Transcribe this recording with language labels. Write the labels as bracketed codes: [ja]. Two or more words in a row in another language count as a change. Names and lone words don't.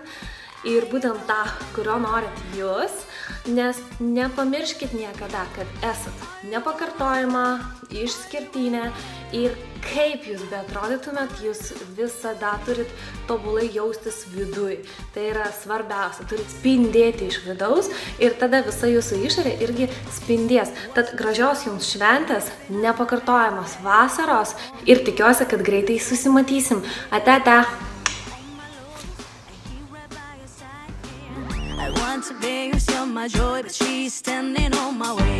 [lt] Ir būtent tą, kurio norit jūs, nes nepamirškit niekada, kad esat nepakartojama, išskirtinė ir kaip jūs beatrodytumėt, jūs visada turit tobulai jaustis viduj. Tai yra svarbiausia, turit spindėti iš vidaus ir tada visa jūsų išorė irgi spindės. Tad gražios jums šventės, nepakartojamos vasaros ir tikiuosi, kad greitai susimatysim. Ate. [en] I want to be you're my joy, but she's standing on my way.